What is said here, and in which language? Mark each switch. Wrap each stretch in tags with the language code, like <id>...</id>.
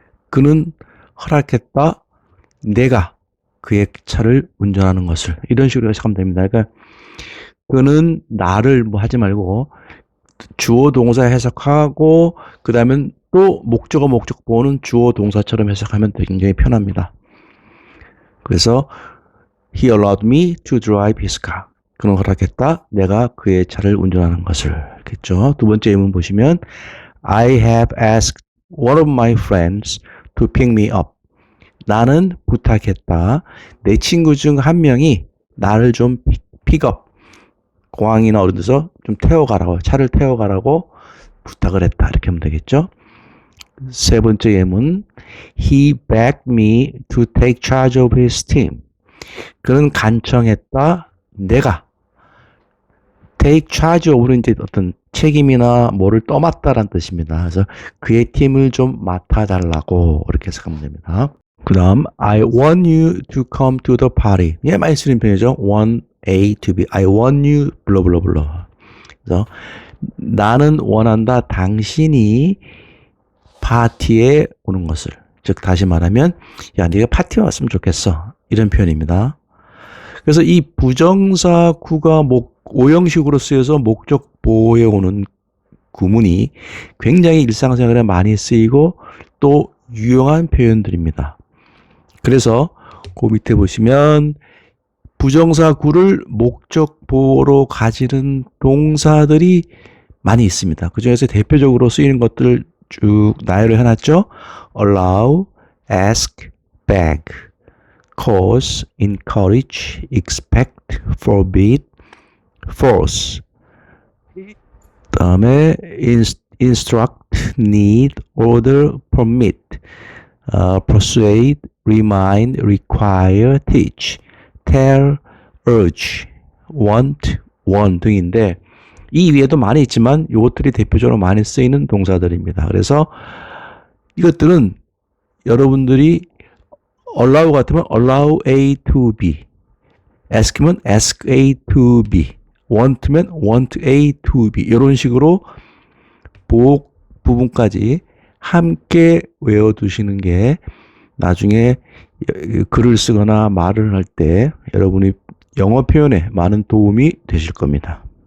<ko>그는 허락했다. 내가 그의 차를 운전하는 것을. 이런 식으로 해석하면 됩니다. 그러니까 그는 나를 뭐 하지 말고 주어 동사 해석하고 그 다음에 또 목적어 목적보호는 주어 동사처럼 해석하면 굉장히 편합니다. 그래서</ko> <en>He allowed me to drive his car.</en> <ko>그는 허락했다. 내가 그의 차를 운전하는 것을. 그렇겠죠. 두 번째 예문 보시면</ko> <en>I have asked one of my friends to pick me up.</en> <ko>나는 부탁했다. 내 친구 중 한 명이 나를 좀 픽업, 공항이나 어느 데서 좀 태워가라고, 차를 태워가라고 부탁을 했다. 이렇게 하면 되겠죠. 세 번째 예문</ko> <en>He begged me to take charge of his team.</en> <ko>그는 간청했다. 내가 take charge of는 이제 어떤 책임이나 뭐를 떠맡다라는 뜻입니다. 그래서 그의 팀을 좀 맡아달라고 이렇게 해석하면 됩니다. 그 다음</ko> <en>I want you to come to the party.</en> <ko>예, 많이 쓰는 표현이죠. want A to B.</ko> <en>I want you</en> <ko>블러블러블러. 그래서 나는 원한다. 당신이 파티에 오는 것을. 즉 다시 말하면 야, 네가 파티에 왔으면 좋겠어. 이런 표현입니다. 그래서 이 부정사구가 오형식으로 쓰여서 목적 보호에 오는 구문이 굉장히 일상생활에 많이 쓰이고 또 유용한 표현들입니다. 그래서 그 밑에 보시면 부정사구를 목적 보호로 가지는 동사들이 많이 있습니다. 그 중에서 대표적으로 쓰이는 것들을 쭉 나열을 해놨죠.</ko> <en>allow, ask, beg, cause, encourage, expect, forbid, force.</en> <ko>다음에</ko> <en>instruct, need, order, permit, persuade, remind, require, teach, tell, urge, want, warn</en> <ko>등인데 이 위에도 많이 있지만 이것들이 대표적으로 많이 쓰이는 동사들입니다. 그래서 이것들은 여러분들이 allow 같으면 allow A to B, ask면 ask A to B, want면 want A to B 이런 식으로 보호 부분까지 함께 외워두시는 게 나중에 글을 쓰거나 말을 할 때 여러분이 영어 표현에 많은 도움이 되실 겁니다.</ko>